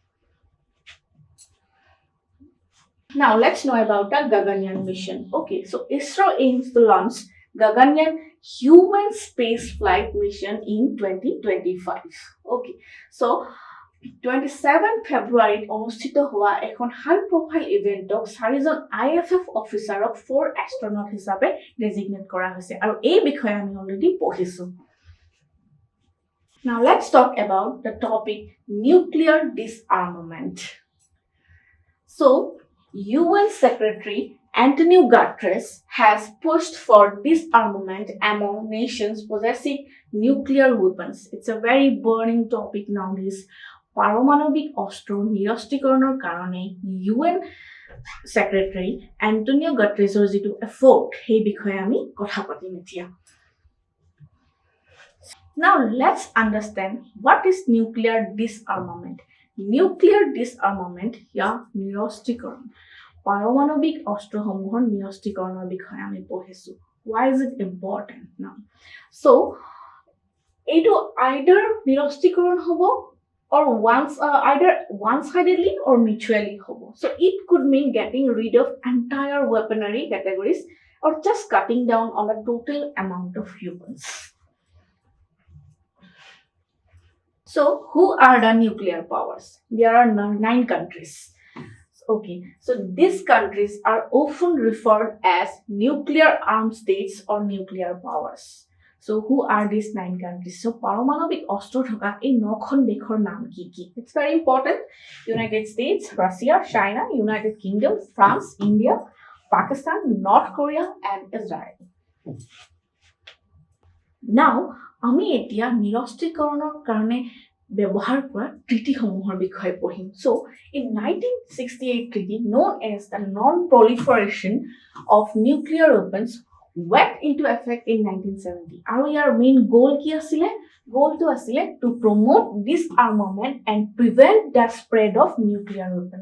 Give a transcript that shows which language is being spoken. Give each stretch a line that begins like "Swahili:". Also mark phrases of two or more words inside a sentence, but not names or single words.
English: Now, let's know about the Gaganyaan mission. Okay, so ISRO aims to launch Gaganyaan human space flight mission in 2025. Okay, so
Assamese: 27 February অনুষ্ঠিত হোৱা এখন
English: high profile event
Assamese: 4জন IFF অফিচাৰক 4 এষ্ট্ৰনট হিচাপে ডেজিগনেট কৰা হৈছে আৰু এই বিষয়ে আমি অলৰেডি পঢ়িছো.
English: Now let's talk about the topic nuclear disarmament. So UN Secretary Antonio Guterres has pushed for disarmament among nations possessing nuclear weapons. It's a very burning topic nowadays.
Assamese: পারমাণবিক অস্ত্র নিরস্ত্রীকৰণৰ কাৰণে UN Secretary Antonio Guterresৰ যেটো এফৰ্ট সেই বিষয়ে আমি কথা পাতিম এতিয়া.
English: Now let's understand what is nuclear disarmament. Nuclear disarmament
Assamese: নিৰস্ত্ৰীকৰণ পাৰমাণবিক অস্ত্ৰসমূহৰ নিৰস্ত্ৰীকৰণৰ বিষয়ে আমি পঢ়িছো.
English: Why is it important now? So এইটো either নিৰস্ত্ৰীকৰণ হ'ব or either one-sidedly or mutually hobo. So it could mean getting rid of entire weaponry categories or just cutting down on the total amount of weapons. So who are the nuclear powers? There are 9 countries. Okay, so these countries are often referred as nuclear armed states or nuclear powers. So who are these 9 countries?
Assamese: So পারমাণবিক অস্ত্র থকা এই 9খন দেশৰ নাম কি কি?
English: It's very important. United States, Russia, China, United Kingdom, France, India, Pakistan, North Korea and Israel. Now,
Assamese: আমি এতিয়া নিৰস্ত্ৰীকৰণৰ কাৰণে ব্যৱহাৰ কৰা ট্ৰিটিসমূহৰ বিষয়ে পঢ়িম.
English: So, in 1968 treaty known as the Non-Proliferation of Nuclear Weapons went into effect in 1970. Our main goal
Assamese: কি আছিল?
English: Goal
Assamese: তো আছিল
English: to promote disarmament and prevent the spread of nuclear weapons.